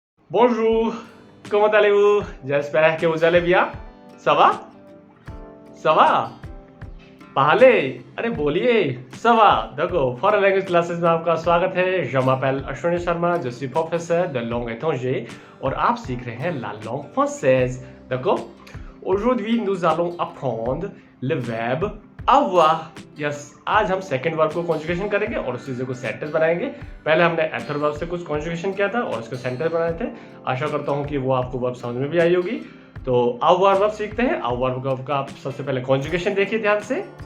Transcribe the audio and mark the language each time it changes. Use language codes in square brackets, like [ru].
[fr] Bonjour, comment allez-vous? J'espère que vous allez bien. Ça va? Ça va? [hi] पहले अरे बोलिए सवा देखो फॉरेन लैंग्वेज क्लासेस में आपका स्वागत है। [fr] Je m'appelle Ashwani Sharma, je suis professeur de langue étrangère [hi] और आप सीख रहे हैं [fr] la langue française. D'accord? Aujourd'hui nous allons apprendre le verbe avoir. [hi] Yes, आज हम सेकंड वर्ब को कॉन्जुगेशन करेंगे और उसी से कुछ सेंटेंस बनाएंगे। पहले हमने एथर वर्ब से कुछ कॉन्जुगेशन किया था और उसके सेंटेंस बनाए थे। आशा करता हूँ कि वो आपको वर्ब समझ में भी आई होगी। तो avoir वर्ब सीखते हैं। avoir वर्ब का आप सबसे पहले कॉन्जुगेशन देखिए ध्यान से।